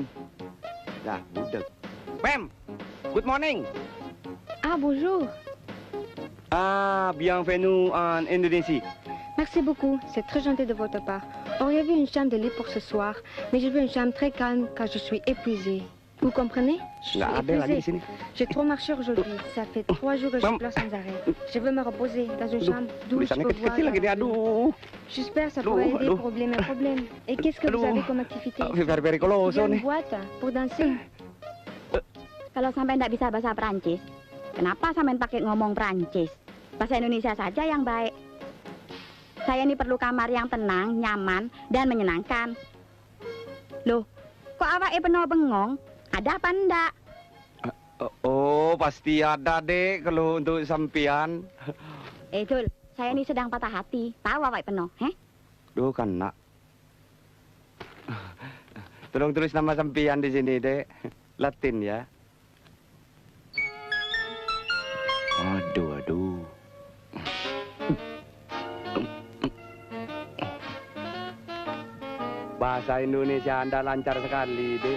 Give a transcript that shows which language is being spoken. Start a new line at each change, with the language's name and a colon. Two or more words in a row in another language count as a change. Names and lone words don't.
Indonesian: Lah, budek.
English: Ma'am, good morning.
French: Ah, bonjour. Ah, bienvenue en Indonésie. Merci beaucoup, c'est très gentil de votre part. Auriez-vous une chambre de lit pour ce soir? Mais je veux une chambre très calme car je suis épuisée. Vous comprenez? Je suis
Indonesian: Nggak ada lagi di
French: épuisée.
Indonesian: sini.
French: J'ai trop marché aujourd'hui. Ça fait 3 jours que je
Indonesian: Mam.
French: pleure sans arrêt. Je veux me reposer dans une
Indonesian: Aduh,
French: chambre d'où je
Indonesian: Tulisannya
French: peux voir.
Indonesian: kecil-kecil lagi nih,
French: la nature.
Indonesian: aduh.
French: J'espère que ça
Indonesian: Aduh,
French: pourrait aider
Indonesian: aduh.
French: problème et problème. Et qu'est-ce que vous
Indonesian: Aduh.
French: avez comme activité?
English: Very
French: Il y coloso a une
Indonesian: nih.
French: boîte pour danser.
Indonesian: Kalau sampai nggak bisa bahasa Prancis, kenapa sampai pakai ngomong Prancis? Bahasa Indonesia saja yang baik. Saya ini perlu kamar yang tenang, nyaman, dan menyenangkan. Loh, kok awake penuh bengong? Ada apa enggak? Oh, pasti ada, Dek, kalau untuk sampean. Dul, saya ini sedang patah hati. Tahu awake penuh, heh? Duh, kan, nak. Tolong tulis nama sampean di sini, Dek. Latin ya. Aduh. Bahasa Indonesia Anda lancar sekali, Dek.